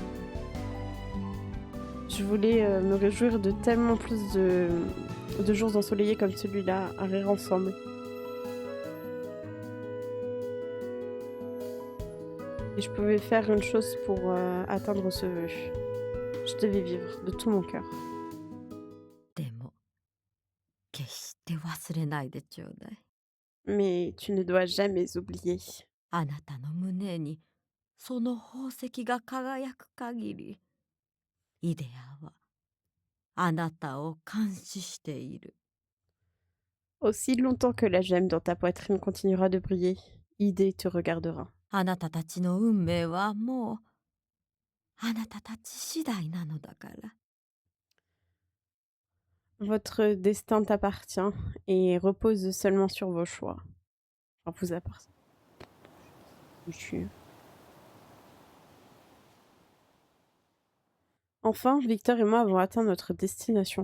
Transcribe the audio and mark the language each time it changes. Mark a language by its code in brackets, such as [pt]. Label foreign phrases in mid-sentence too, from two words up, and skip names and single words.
[fr] Je voulais me réjouir de tellement plus de jours ensoleillés comme celui-là, à rire ensemble. Et je pouvais faire une chose pour atteindre ce vœu. Je devais vivre de tout mon cœur. [ja] でも決して忘れないでちょうだい。 [fr] Mais tu ne dois jamais oublier. [ja] あなたの胸にその宝石が輝く限り、イデアはあなたを監視している。 [fr] Aussi longtemps que la gemme dans ta poitrine continuera de briller, Idée te regardera. [ja] あなたたちの運命はもうあなたたち次第なのだから。 [fr] Votre destin t'appartient et repose seulement sur vos choix. Enfin, vous appartient. Enfin, Victor et moi avons atteint notre destination.